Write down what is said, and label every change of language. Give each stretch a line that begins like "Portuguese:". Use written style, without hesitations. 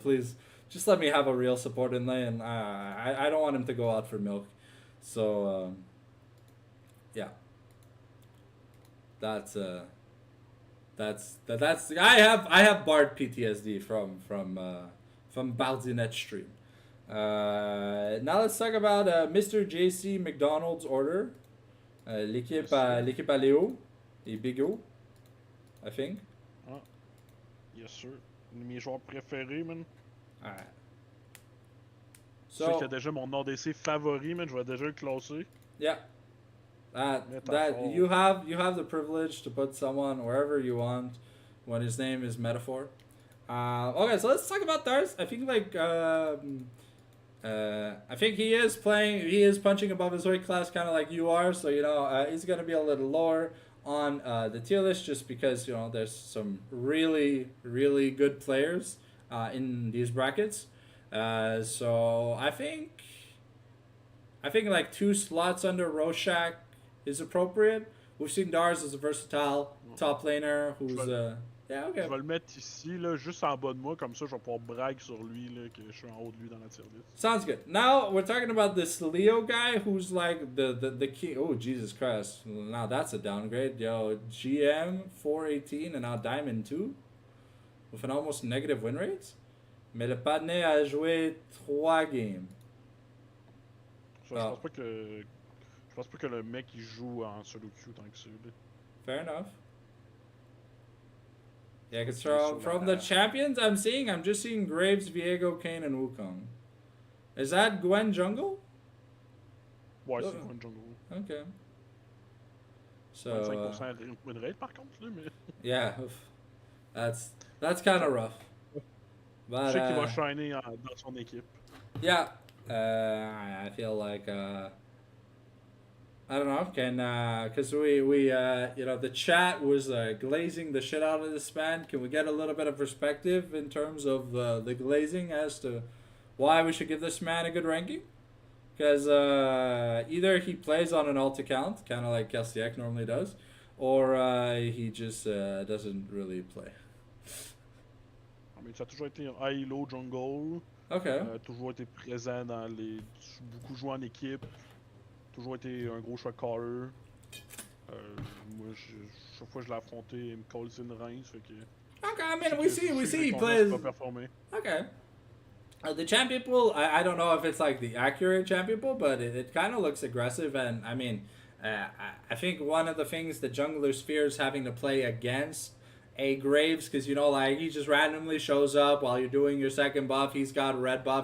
English: Please, just let me have a real support in lane. I don't want him to go out for milk. So, yeah. That's I have Bard PTSD from Balzinet stream. Now let's talk about Mr. JC McDonald's order.
French: L'équipe à Léo et Bigo,
English: I think. Ah. Yes, sir.
French: Mes joueurs préférés, man. Alright. So, tu sais qu'il y a déjà mon ADC favori, man. Je vais déjà le classer. Yeah.
English: That you have the privilege to put someone wherever you want when his name is Metaphor. Okay, so let's talk about Dars. I think like I think he is playing. He is punching above his weight class, kind of like you are. So he's gonna be a little lower on the tier list, just because there's some really really good players in these brackets. So I think like 2 slots under Rorschach is appropriate. We've seen Dars as a versatile top laner who's yeah, okay.
French: Je vais le mettre ici, là, juste en bas de moi, comme ça je vais pouvoir brag sur lui, là, que je suis en haut de lui dans la tier list.
English: Sounds good. Now we're talking about this Leo guy who's like the king. Oh, Jesus Christ. Now that's a downgrade. Yo, GM 418 and now Diamond 2 with an almost negative win rate.
French: Mais le Padney a joué 3 games. Je pense pas que le mec il joue en solo queue tant que ça. Là.
English: Fair enough. Yeah, because from the champions I'm just seeing Graves, Viego, Kane, and Wukong. Is that Gwen Jungle?
French: Ouais, c'est Gwen Jungle.
English: Okay. So
French: 25% win rate par contre, là, mais...
English: Yeah, that's kind of rough. But,
French: je sais qu'il va shiner dans son équipe.
English: Yeah, I feel like I don't know, because we the chat was glazing the shit out of this man. Can we get a little bit of perspective in terms of the glazing as to why we should give this man a good ranking? Because either he plays on an alt account, kind of like Kelsiak normally does, or he just doesn't really play. I mean,
French: ça a toujours été un high low jungle. Okay. Toujours été présent dans les. Beaucoup joué en équipe. Toujours été un gros choix caller. Moi, chaque fois que je l'ai affronté, il me colle une rince. Fait que.
English: Okay, I mean, we see he plays. Okay. The champion pool, I don't know if it's like the accurate champion pool, but it kind of looks aggressive. And I mean, I think one of the things the junglers fears having to play against a Graves, because like he just randomly shows up while you're doing your second buff. He's got a red buff.